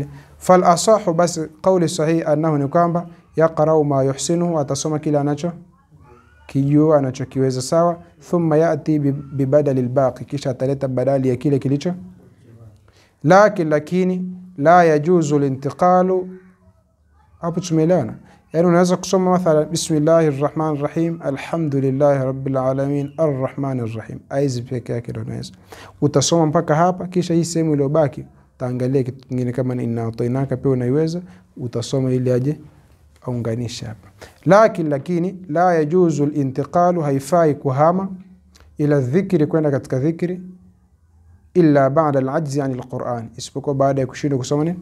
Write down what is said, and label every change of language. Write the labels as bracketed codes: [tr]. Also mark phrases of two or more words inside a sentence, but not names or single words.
[ar] فالأصح, [sw] basi [ar] قول صحيح أنه, [sw] ni kwamba [ar] يقرأ ما يحسنه, [sw] atasoma kile anacho kijua, anachokiweza, sawa. [ar] ثم يأتي ببدل الباقي, [sw] kisha ataleta badali ya kile kilicho. [ar] Lakini لا يجوز الانتقال. [sw] Hapo tumeelewana? Yani unaweza kusoma mathalan [ar] بسم الله الرحمن الرحيم الحمد لله رب العالمين الرحمن الرحيم, [sw] aizi peke yake ndio unaweza. Utasoma mpaka hapa, kisha hii sehemu iliyobaki utaangalia kitu kingine, kama ni [ar] إنا أعطيناك [sw] pia unaiweza, utasoma ili aje aunganisha hapa. Lakini [ar] لا يجوز الانتقال, [sw] haifai kuhama, [ar] إلا ذكر, [sw] kwenda katika dhikri, [ar] إلا بعد العجز عن القرآن, [sw] isipokuwa baada ya kushindwa kusoma nini.